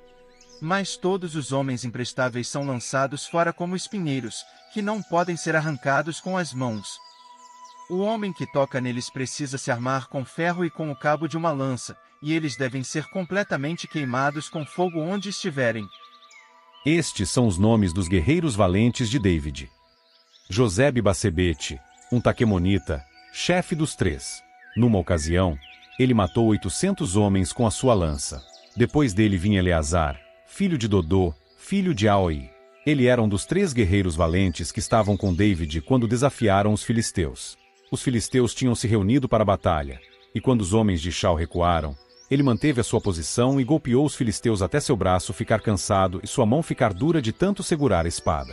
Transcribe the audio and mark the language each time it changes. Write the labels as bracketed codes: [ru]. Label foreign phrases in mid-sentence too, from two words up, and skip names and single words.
[pt] Mas todos os homens imprestáveis são lançados fora como espinheiros, que não podem ser arrancados com as mãos. O homem que toca neles precisa se armar com ferro e com o cabo de uma lança, e eles devem ser completamente queimados com fogo onde estiverem. Estes são os nomes dos guerreiros valentes de David. Josebe-Basebete, um taquemonita, chefe dos 3. Numa ocasião, ele matou 800 homens com a sua lança. Depois dele vinha Eleazar, filho de Dodô, filho de Aoi. Ele era um dos 3 guerreiros valentes que estavam com David quando desafiaram os filisteus. Os filisteus tinham se reunido para a batalha, e quando os homens de Shau recuaram, ele manteve a sua posição e golpeou os filisteus até seu braço ficar cansado e sua mão ficar dura de tanto segurar a espada.